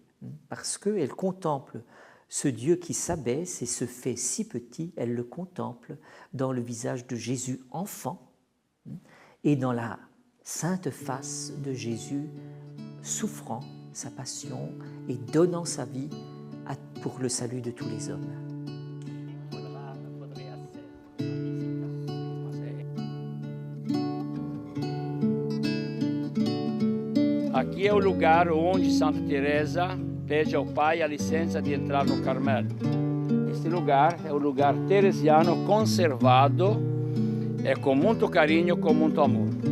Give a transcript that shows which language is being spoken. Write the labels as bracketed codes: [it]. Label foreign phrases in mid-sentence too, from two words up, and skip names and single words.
[fr] Parce qu'elle contemple ce Dieu qui s'abaisse et se fait si petit, elle le contemple dans le visage de Jésus enfant et dans la sainte face de Jésus souffrant sa passion et donnant sa vie pour le salut de tous les hommes. [pt] Aqui é o lugar onde Santa Teresa pede ao pai a licença de entrar no Carmelo. Este lugar é o lugar teresiano conservado, com muito carinho, com muito amor.